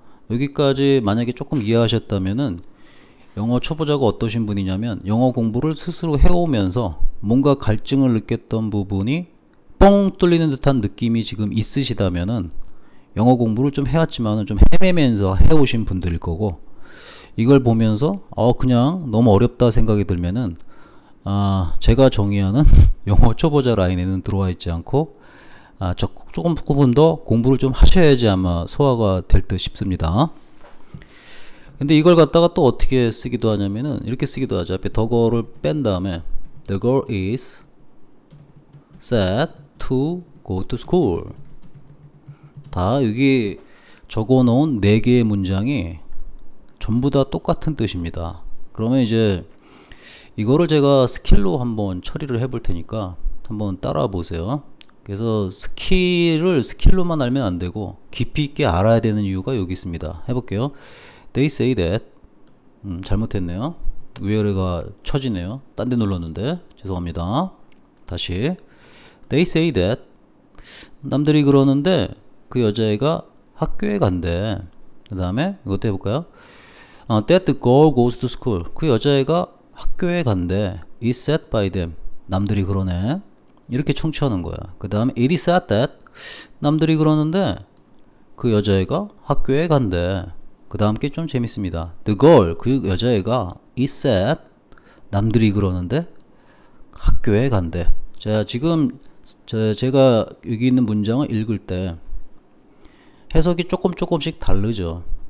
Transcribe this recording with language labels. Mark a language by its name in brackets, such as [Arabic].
[Korean] 여기까지 만약에 조금 이해하셨다면은 영어 초보자가 어떠신 분이냐면 영어 공부를 스스로 해오면서 뭔가 갈증을 느꼈던 부분이 뻥 뚫리는 듯한 느낌이 지금 있으시다면은 영어 공부를 좀 해왔지만은 좀 헤매면서 해오신 분들일 거고 이걸 보면서 그냥 너무 어렵다 생각이 들면은 제가 정의하는 영어 초보자 라인에는 들어와 있지 않고 조금 더 공부를 좀 하셔야지 아마 소화가 될 듯 싶습니다. 근데 이걸 갖다가 또 어떻게 쓰기도 하냐면은 이렇게 쓰기도 하죠. 앞에 [English] the girl을 [Korean] 뺀 다음에 [English] the girl is said to go to school. [Korean] 다 여기 적어 놓은 4개의 문장이 전부 다 똑같은 뜻입니다. 그러면 이제 이거를 제가 스킬로 한번 처리를 해볼 테니까 한번 따라와 보세요. 그래서 스킬을 스킬로만 알면 안 되고 깊이 있게 알아야 되는 이유가 여기 있습니다. 해볼게요. [English] They say that [Korean] 잘못했네요. where가 처지네요. 딴 데 눌렀는데 죄송합니다. 다시 [English] they say that [Korean] 남들이 그러는데 그 여자애가 학교에 간대. 그 다음에 이것도 해볼까요? [English] that the girl goes to school [Korean] 그 여자애가 학교에 간대. [English] is said by them [Korean] 남들이 그러네. 이렇게 청취하는 거야. 그 다음에 [English] it is said that [Korean] 남들이 그러는데 그 여자애가 학교에 간대. 그 다음 게 좀 재밌습니다. The girl 그 여자애가 is said 남들이 그러는데 학교에 간대. 자 지금 제가 여기 있는 문장을 읽을 때 해석이 조금씩 다르죠.